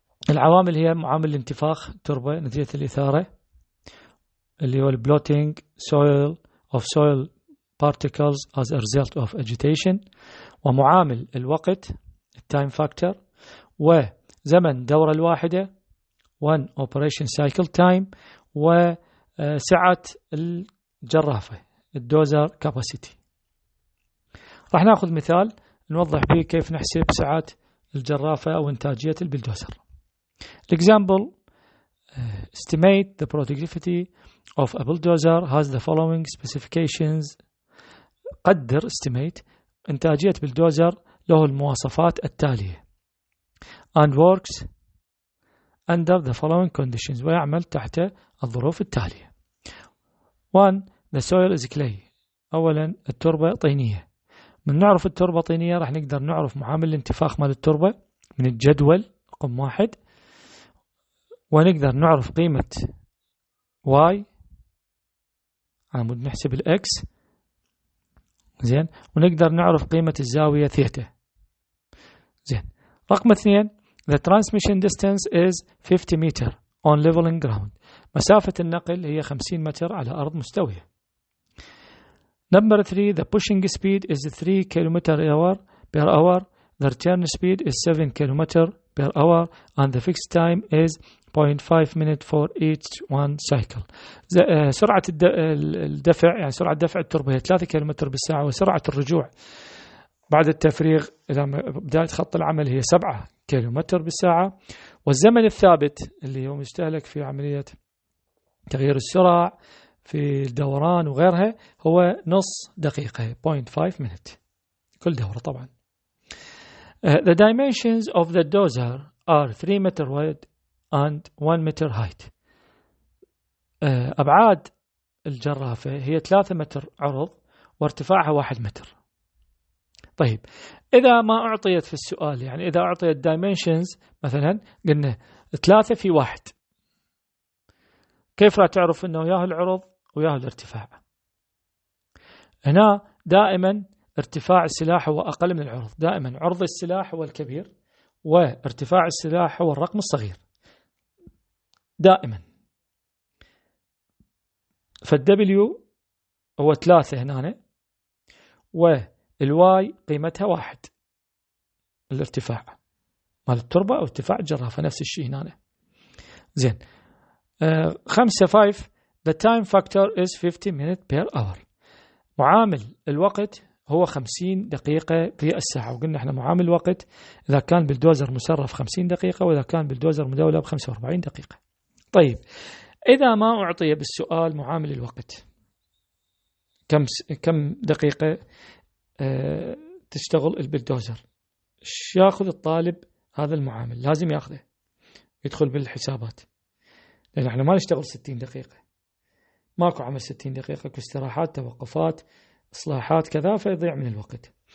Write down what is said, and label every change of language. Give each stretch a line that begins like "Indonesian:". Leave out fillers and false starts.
Arabic: العوامل هي معامل الانتفاخ التربة نتيجة الإثارة اللي هو
English: bloating of soil particles as a result of agitation،
Arabic: ومعامل الوقت
English: time factor،
Arabic: وزمن دورة الواحدة
English: one operation cycle time،
Arabic: وسعة الجرافة الدوزر capacity. راح ناخذ مثال نوضح به كيف نحسب سعة الجرافة أو إنتاجية البلدوزر.
English: Example, estimate the productivity of a bulldozer has the following specifications.
Arabic: قدر estimate إنتاجية بلدوزر له المواصفات التالية
English: and works under the following conditions،
Arabic: ويعمل تحت الظروف التالية.
English: 1. The soil is clay.
Arabic: أولا التربة طينية. من نعرف التربة طينية راح نقدر نعرف معامل الانتفاخ مال التربة من الجدول رقم 1، ونقدر نعرف قيمة Y عمود نحسب الإكس زين، ونقدر نعرف قيمة الزاوية ثيتا زين. رقم
English: 2 the transmission distance is 50 meter on leveling ground.
Arabic: مسافة النقل هي 50 متر على أرض مستوية.
English: Number 3 the pushing speed is 3 km per hour. The return speed is 7 km per hour and the fixed time is 0.5 minute for each one cycle.
Arabic: سرعة الدفع، يعني سرعة دفع التربة هي 3 كم بالساعة، وسرعة الرجوع بعد التفريغ إلى بداية خط العمل هي 7 كم بالساعة. والزمن الثابت اللي هو مستهلك في عملية تغيير السرعة في الدوران وغيرها هو نص دقيقة 0.5 minute كل دورة طبعا.
English: The dimensions of the dozer are 3 meter wide and 1 meter height.
Arabic: أبعاد الجرافة هي 3 متر عرض وارتفاعها 1 متر. طيب إذا ما أعطيت في السؤال، يعني إذا أعطيت dimensions مثلا قلنا 3 في 1، كيف راح تعرف أنه ياه العرض وياه الارتفاع؟ هنا دائما ارتفاع السلاح هو أقل من العرض، دائما عرض السلاح هو الكبير وارتفاع السلاح هو الرقم الصغير دائما. فالدبليو هو 3 هنا، والواي قيمتها 1 الارتفاع مال التربة أو ارتفاع الجرافة نفس الشيء هنا زين.
English: 5 the time factor is 50 minutes per hour.
Arabic: معامل الوقت هو 50 دقيقة في الساعة، وقلنا احنا معامل الوقت إذا كان بالدوزر مسرف 50 دقيقة وإذا كان بالدوزر مدولب 45 دقيقة. طيب إذا ما أعطي بالسؤال معامل الوقت كم دقيقة تشتغل البلدوزر، ياخذ الطالب هذا المعامل، لازم ياخذه يدخل بالحسابات، لأن احنا ما نشتغل 60 دقيقة، ماكو عمل 60 دقيقة، كاستراحات توقفات إصلاحات كذا، فيضيع من الوقت.